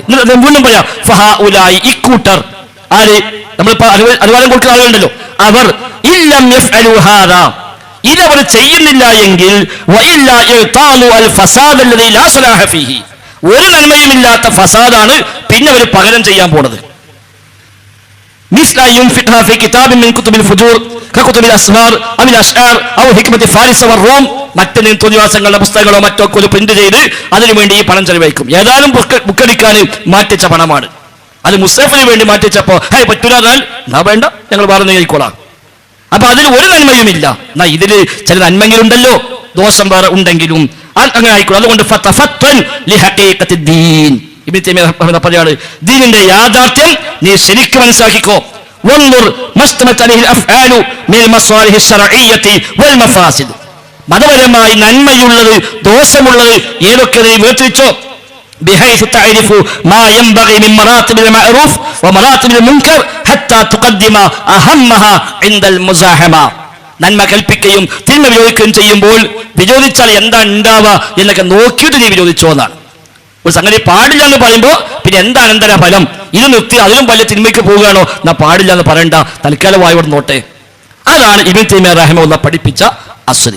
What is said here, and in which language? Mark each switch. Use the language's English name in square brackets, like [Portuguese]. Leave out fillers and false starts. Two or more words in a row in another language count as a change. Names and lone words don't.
[Malayalam] വീണ്ടും പറയാം, ഫഹഉലായി, ഇക്കൂട്ടർ ആര്? നമ്മളിപ്പോ അനുവാദം കൊടുക്കുന്ന ആളുകളുണ്ടല്ലോ, അവർ [Arabic] إن لم يفعل هذا, [Malayalam] ഇതവർ ചെയ്യുന്നില്ല എങ്കിൽ [Arabic] وإلا يتعاطى الفساد الذي لا صلاح فيه, [Malayalam] ഒരു നന്മയുമില്ലാത്ത ഫസാദാണ് പിന്നെ അവർ പകരം ചെയ്യാൻ പോണത്. [Arabic] مثل ينفقها في كتاب من كتب الفجور ككتب الأسرار أو الأشعار أو حكمة فارس والروم. [Malayalam] മറ്റു തോന്നിവാസങ്ങളുടെ പുസ്തകങ്ങളോ മറ്റോ പ്രിന്റ് ചെയ്ത് അതിനുവേണ്ടി ഈ പണം ചെലവഴിക്കും. ഏതായാലും ബുക്കടിക്കാൻ മാറ്റിച്ച പണമാണ്. അത് മുസ്തഫിന് വേണ്ടി മാറ്റിച്ചപ്പോ പറ്റൂല, എന്നാ വേണ്ട, ഞങ്ങൾ വേറെ കഴിക്കോളാം. അപ്പൊ അതിൽ ഒരു നന്മയുമില്ല. എന്നാ ഇതില് ചില നന്മകളുണ്ടല്ലോ, ദോഷം വേറെ ഉണ്ടെങ്കിലും അങ്ങനെ ആയിക്കോളൂ. അതുകൊണ്ട് ഇബ്നു തൈമിയ്യ പറയാണ്, ദീനിന്റെ യാഥാർത്ഥ്യം നീ ശരിക്കും മനസ്സിലാക്കിക്കോ. മതപരമായി നന്മയുള്ളത് ദോഷമുള്ളത് ഏതൊക്കെ നീ വേർതിരിച്ചോ. [Arabic] بحيث تعرف ما ينبغي من مراتب المعروف ومراتب المنكر حتى تقدم أهمها عند المزاحمة. [Malayalam] നന്മ കൽപ്പിക്കുകയും തിന്മ വിരോധിക്കുകയും ചെയ്യുമ്പോൾ വിരോധിച്ചാൽ എന്താ ഉണ്ടാവുക എന്നൊക്കെ നോക്കിയിട്ട് നീ വിരോധിച്ചോ എന്നാണ്. ഒരു സംഗതി പാടില്ല എന്ന് പറയുമ്പോൾ പിന്നെ എന്താ അനന്തര ഫലം? ഇത് നിർത്തി അതിലും വലിയ തിന്മയ്ക്ക് പോവുകയാണോ? എന്നാ പാടില്ല എന്ന് പറയണ്ട, തൽക്കാലമായി ഇവിടെ നോട്ടെ. അതാണ് ഇബ്നു തൈമിയ്യ റഹിമഹുല്ലാഹ് പഠിപ്പിച്ച അസ്ല്.